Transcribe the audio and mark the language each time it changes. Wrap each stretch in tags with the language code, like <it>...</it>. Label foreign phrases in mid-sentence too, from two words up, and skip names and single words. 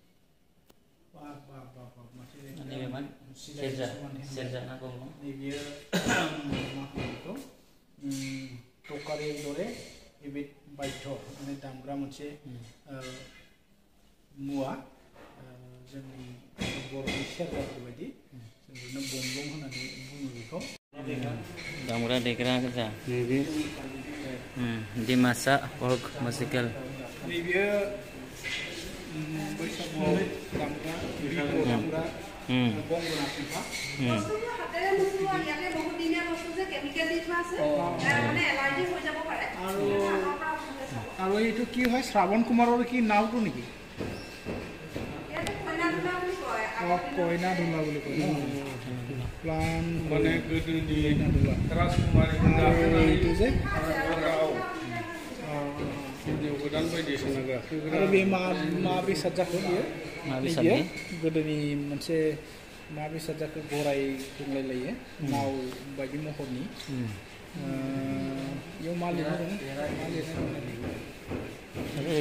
<brx>नैबेयो मा होनो बेखौ टकारि दरे एबे बायध माने दामग्रा मोनसे मुवा जोंनि बर'नि सेरजाफोर बायदि जों ओरैनो बंलं होननानै बुङो बेखौ दामग्रा देग्रा गोजा नैबे डिमासा</brx> <en>folk musical</en> <brx>नैबेयो बैसागुआव दामग्रा दामग्रा गंगोना फुंखा</brx> <as>আৰু এইটো কি হয় শ্ৰাৱণ কুমাৰৰ কি নাওটো নেকি কইনা ধুলা বুলি কয় প্লান মানে গোদোনি राजकुमारी এইটো যে</as> <brx>गोदान बायदिसिना गाखोग्रा आरो बे मा बेसाद जाखो बियो मा बेसाद गोदोनि मोनसे मा बेसाद जाखो गराय बुंलायलायो नाव बायदि महरनि बेयाव मा लिरनाय दं मा लिरनाय दं</brx>